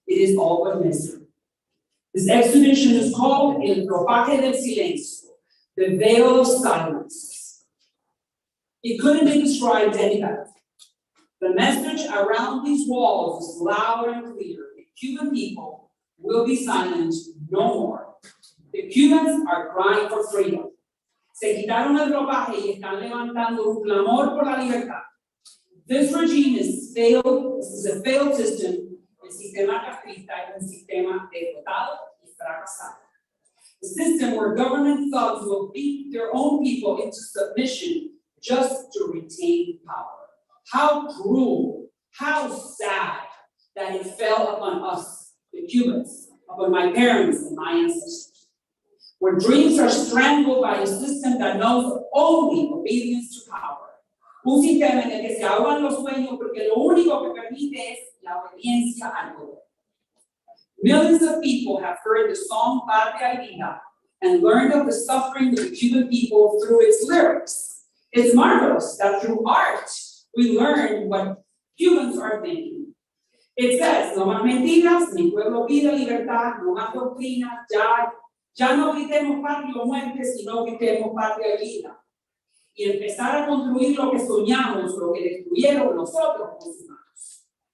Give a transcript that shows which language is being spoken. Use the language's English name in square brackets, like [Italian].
[English] It is all but misery. This exhibition is called El Ropaje del Silencio, the Veil of Silence. It couldn't be described any better. The message around these walls is loud and clear. The Cuban people will be silent no more. The Cubans are crying for freedom. [Spanish] Se quitaron el ropaje y están levantando un clamor por la libertad. [English] This regime is failed. This is a failed system. [Spanish] El sistema castrista es un sistema derrotado y fracasado. [English] A system where government thugs will beat their own people into submission just to retain power. How cruel, how sad that it fell upon us, the Cubans, upon my parents and my ancestors. Where dreams are strangled by a system that knows only obedience to power. [Spanish] Un sistema en el que se ahogan los sueños porque lo único que permite es la obediencia al poder. [English] Millions of people have heard the song Patria y Vida and learned of the suffering of the Cuban people through its lyrics. It's marvelous that through art, we learn what Cubans are thinking. It says, [Spanish] no más mentiras, mi pueblo pide libertad, no más doctrinas, ya no gritemos patria o muerte, sino gritemos patria y vida. Y empezar a construir lo que soñamos, lo que destruyeron nosotros los humanos.